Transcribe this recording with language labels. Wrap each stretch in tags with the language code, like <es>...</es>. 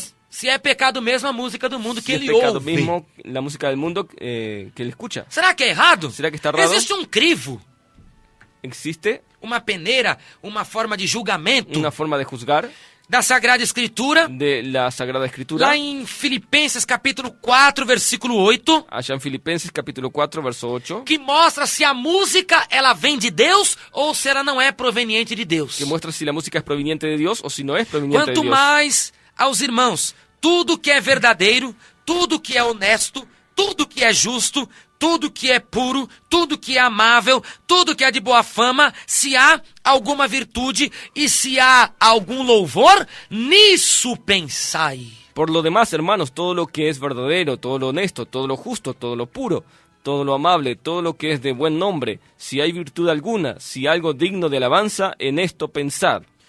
<pt>se é pecado mesmo a música do mundo que</pt> <es>Si es</es> <pt>ele</pt> <es>pecado</es> <pt>ouve.</pt> <es>mismo la música del mundo que él escucha.</es> <pt>Será que é errado?</pt> <es>Será que está errado?</es> <pt>Existe um crivo,</pt> <es>Existe</es> <pt>uma peneira, uma forma de julgamento</pt> <es>una forma de juzgar</es> <pt>da Sagrada Escritura,</pt> <es>de la Sagrada Escritura.</es> <pt>lá em Filipenses capítulo 4, versículo 8,</pt> <es>Allá en Filipenses capítulo 4, verso 8,</es> <pt>que mostra se a música ela vem de Deus ou se ela não é proveniente de Deus.</pt> <es>que muestra si la música es proveniente de Dios o si no es proveniente de</es> <pt>Quanto</pt> <es>Dios.</es> <pt>mais aos irmãos, tudo que é verdadeiro, tudo que é honesto, tudo que é justo, tudo que é puro, tudo que é amável, tudo que é de boa fama, se há alguma virtude e se há algum louvor, nisso pensai.</pt> <es>Por lo demás, hermanos, todo lo que es verdadero, todo lo honesto, todo lo justo, todo lo puro, todo lo amable, todo lo que es de buen nombre, si hay virtud alguna, si algo digno de alabanza, en esto pensad.</es>